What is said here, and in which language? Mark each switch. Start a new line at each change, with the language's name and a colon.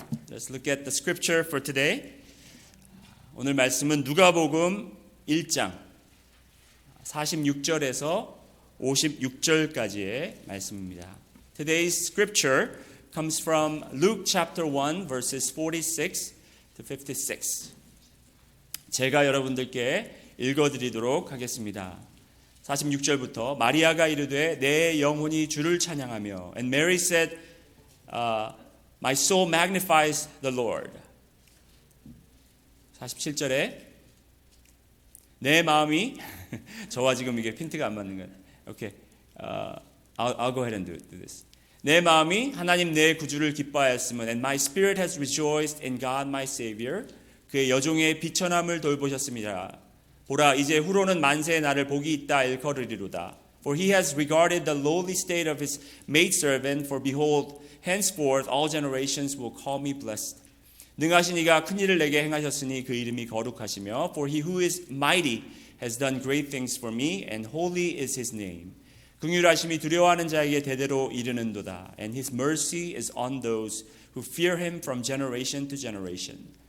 English: Let's look at the scripture for today.
Korean: 오늘 말씀은 누가복음 1장 46절에서 56절까지의 말씀입니다.
English: Today's scripture comes from Luke chapter 1 verses 46 to 56.
Korean: 제가 여러분들께 읽어드리도록 하겠습니다. 46절부터 마리아가 이르되 내 영혼이 주를 찬양하며
English: And Mary said, My soul magnifies the Lord.
Korean: 47절에 내 마음이 저와 지금 이게 핀트가 안 맞는 거예요.
English: Okay, I'll go ahead and do this.
Korean: 내 마음이 하나님 내 구주를 기뻐하였으면
English: And my spirit has rejoiced in God my Savior.
Korean: 그의 여종의 비천함을 돌보셨습니다. 보라 이제 후로는 만세의 날을 복이 있다 일컬으리로다.
English: For he has regarded the lowly state of his maidservant. For behold, henceforth all generations will call me blessed.
Korean: 능하신 이가 큰 일을 내게 행하셨으니 그 이름이 거룩하시며
English: For he who is mighty has done great things for me, and holy is his name.
Korean: 긍휼하심이 두려워하는 자에게 대대로 이르는도다.
English: And his mercy is on those who fear him from generation to generation.